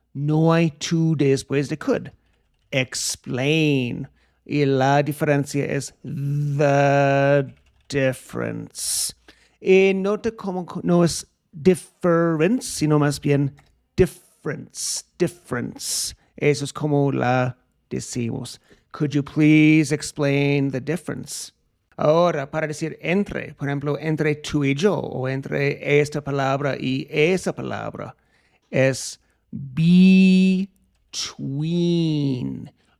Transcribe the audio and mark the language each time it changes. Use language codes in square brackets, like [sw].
[es] No hay to después de could. [en] Explain. [es] Y la diferencia es [en] the difference. [es] Y nota cómo no es difference, sino más bien difference. Difference. Eso es como la decimos. [en] Could you please explain the difference? [es] Ahora, para decir entre, por ejemplo, entre tú y yo, o entre esta palabra y esa palabra, es between.